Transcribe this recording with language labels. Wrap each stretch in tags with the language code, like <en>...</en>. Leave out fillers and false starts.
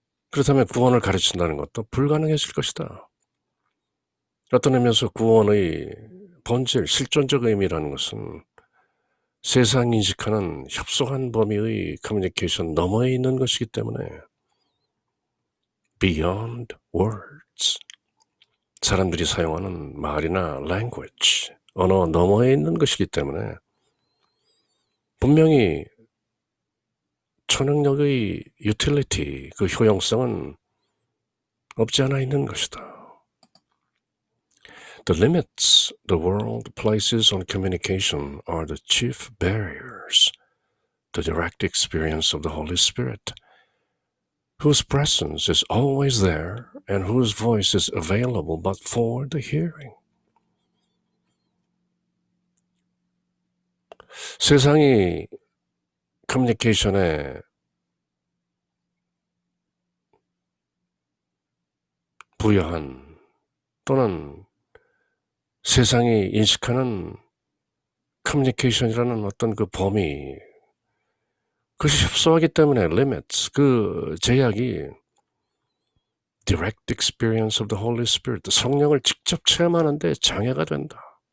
<ko>그렇다면 구원을 가르친다는 것도 불가능해질 것이다. 어떤 의미에서 구원의 본질, 실존적 의미라는 것은 세상이 인식하는 협소한 범위의 커뮤니케이션 너머에 있는 것이기 때문에</ko> <en>beyond words,</en> <ko>사람들이 사용하는 말이나 language, 언어 너머에 있는 것이기 때문에 분명히 초능력의 유틸리티, 그 효용성은 없지 않아 있는 것이다.</ko> <en>The limits the world places on communication are the chief barriers to direct experience of the Holy Spirit, whose presence is always there and whose voice is available but for the hearing.</en> <ko>세상이 커뮤니케이션에 부여한 또는 세상이 인식하는 커뮤니케이션이라는 어떤 그 범위, 그것이 협소하기 때문에 limits, 그 제약이</ko> <en>direct experience of the Holy Spirit,</en> <ko>성령을 직접 체험하는데 장애가 된다.</ko>